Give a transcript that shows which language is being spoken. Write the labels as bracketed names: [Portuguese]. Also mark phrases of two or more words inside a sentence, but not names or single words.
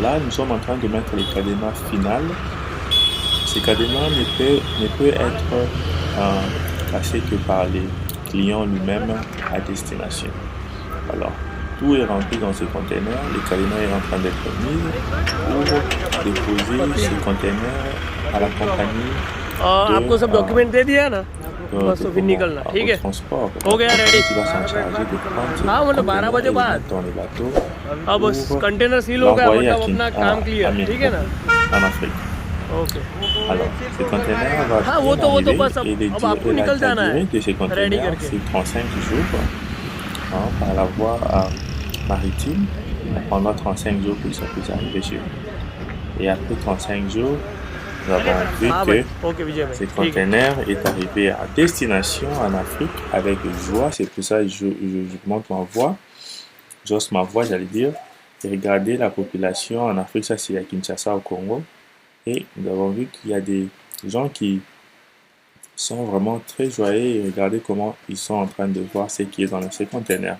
[French] Là, nous sommes en train de mettre le cadenas final. Ce cadenas ne peut être cassé que par les clients lui-même à destination. Alors, tout est rempli dans ce conteneur. Le cadenas est en train d'être mis pour déposer ce conteneur à la compagnie [Hindi] आपको सब डॉक्यूमेंट दे दिया ना बस तो फिर निकलना ठीक है [French] transport. [Hindi] हो गया रेडी [French] Qui va s'en charger de prendre [Hindi] हाँ मतलब 12 बजे बाद [French] dans les bateaux [Hindi] अब बस कंटेनर सील हो गया [French] l'envoyer [Hindi] मतलब अपना काम क्लियर ठीक है ना [French] en Afrique. [Hindi] ओके [French] Alors, ce conteneur va [Hindi] हाँ वो तो बस [French] et [Hindi] अब आपको निकल जाना है [French] de ces [Hindi] रेडी [French] conteneurs, [Hindi] करके [French] c'est 35 jours par la voie maritime. Ça prendra 35 jours pour que ça puisse arriver chez vous. Et après 35 jours, nous avons vu [Hindi] हाँ [French] que [Hindi] भाई ओके विजय भाई [French] ce [Hindi] ठीक है [French] conteneur est arrivé à destination en Afrique avec joie. C'est pour ça que je monte ma voix. J'ose ma voix, j'allais dire. Et regardez la population en Afrique, ça c'est à Kinshasa au Congo. Et nous avons vu qu'il y a des gens qui sont vraiment très joyeux et regardez comment ils sont en train de voir ce qui est dans ces conteneurs.